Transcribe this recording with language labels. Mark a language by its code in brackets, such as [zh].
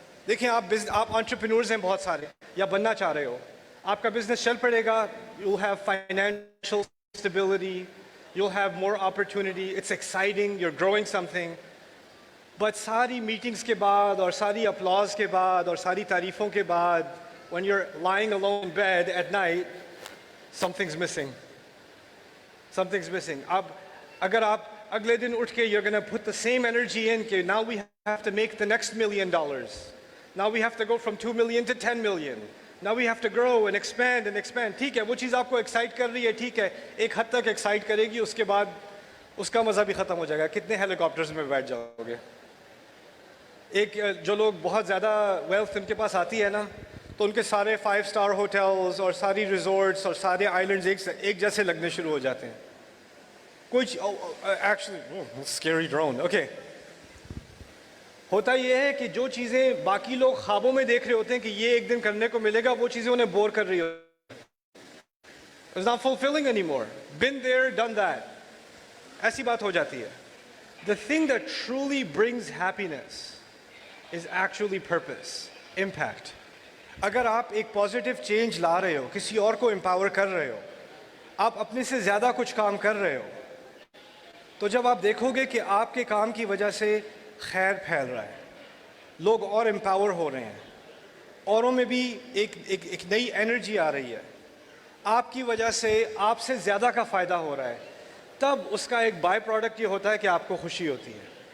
[ur] دیکھیں آپ انٹرپرینورز ہیں بہت سارے, یا بننا چاہ رہے ہو, آپ کا بزنس چل پڑے گا, [en] You have financial stability, you have more opportunity, it's exciting, you are growing something. [ur] But ساری میٹنگز کے بعد اور ساری اپلاز کے بعد اور ساری تعریفوں کے بعد, [en] when you're lying alone in bed at night, something's missing. [ur] اب اگر آپ اگلے دن اٹھ کے [en] you're going to put the same energy in کہ now we have to make the next $1 million. Now we have to go from 2 million to 10 million. Now we have to grow and expand. [ur] ٹھیک ہے, وہ چیز آپ کو excite کر رہی ہے, ٹھیک ہے, ایک حد تک ایکسائٹ کرے گی, اس کے بعد اس کا مزہ بھی ختم ہو جائے گا. کتنے ہیلی کاپٹرز میں بیٹھ جاؤ گے. ایک جو لوگ بہت زیادہ ویلتھ ان کے پاس آتی ہے نا, تو ان کے سارے 5 اسٹار ہوٹلز اور ساری ریزورٹس اور سارے آئلینڈز ایک جیسے لگنے شروع ہو جاتے ہیں. کچھ ایکچولی اسکیری ڈرون, اوکے. ہوتا یہ ہے کہ جو چیزیں باقی لوگ خوابوں میں دیکھ رہے ہوتے ہیں کہ یہ ایک دن کرنے کو ملے گا, وہ چیزیں انہیں بور کر رہی ہوتی ہیں. [en] It's not fulfilling anymore. Been there, done that. [ur] ایسی بات ہو جاتی ہے. [en] The thing that truly brings happiness is actually purpose, impact. [ur] اگر آپ ایک پازیٹیو چینج لا رہے ہو, کسی اور کو امپاور کر رہے ہو, آپ اپنے سے زیادہ کچھ کام کر رہے ہو, تو جب آپ دیکھو گے کہ آپ کے کام کی وجہ سے خیر پھیل رہا ہے, لوگ اور امپاور ہو رہے ہیں, اوروں میں بھی ایک نئی انرجی آ رہی ہے, آپ کی وجہ سے آپ سے زیادہ کا فائدہ ہو رہا ہے, تب اس کا ایک بائی پروڈکٹ یہ ہوتا ہے کہ آپ کو خوشی ہوتی ہے.